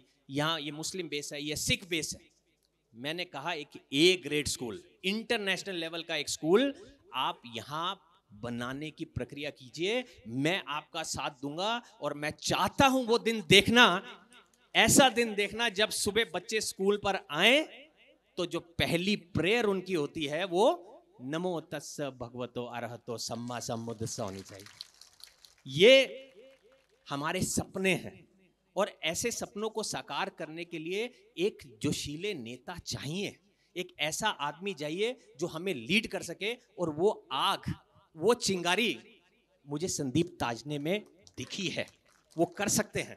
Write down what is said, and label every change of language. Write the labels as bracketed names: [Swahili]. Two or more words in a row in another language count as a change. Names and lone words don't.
[Hindi] यहाँ ये मुस्लिम बेस है, ये सिख बेस है। मैंने कहा एक [English] A grade school, international level [Hindi] का एक स्कूल आप यहाँ बनाने की प्रक्रिया कीजिए, मैं आपका साथ दूंगा। और मैं चाहता हूं वो दिन देखना, ऐसा दिन देखना जब सुबह बच्चे स्कूल पर आए तो जो पहली प्रेयर उनकी होती है वो [Pali] नमो तस्स भगवतो अरहतो सम्मा सम्बुद्धस्स [Hindi] होनी चाहिए। ये हमारे सपने हैं और ऐसे सपनों को साकार करने के लिए एक जोशीले नेता चाहिए, एक ऐसा आदमी चाहिए जो हमें लीड कर सके। और वो आग, वो चिंगारी मुझे संदीप ताजने में दिखी है, वो कर सकते हैं।